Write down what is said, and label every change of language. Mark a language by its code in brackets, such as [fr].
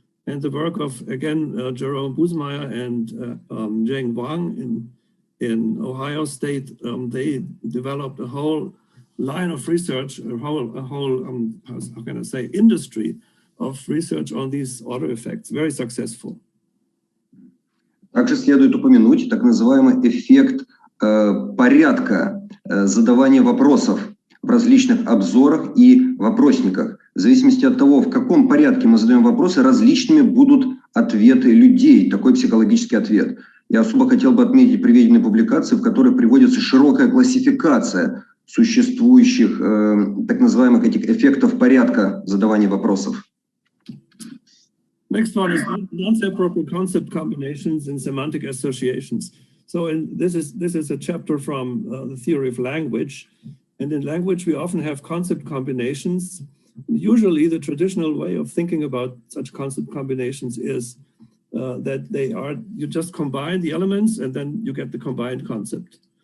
[en] And the work of, again, Jerome Busemeyer and Zheng Wang in Ohio State, they developed a whole line of research, a whole how can I say, industry of research on these order effects, very successful. [ru] Также следует упомянуть так называемый эффект порядка задавания вопросов в различных обзорах и вопросниках. В зависимости от того, в каком порядке мы задаем вопросы, различными будут ответы людей, такой психологический ответ. Я особо хотел бы отметить приведенные публикации, в которых приводится широкая классификация существующих так называемых этих эффектов порядка задавания вопросов. [en] Next one is non-separable concept combinations and semantic associations. So this is a chapter from the theory of language. And in language, we often have concept combinations. Usually, the traditional way of thinking about such concept combinations is that you just combine the elements and then you get the combined concept.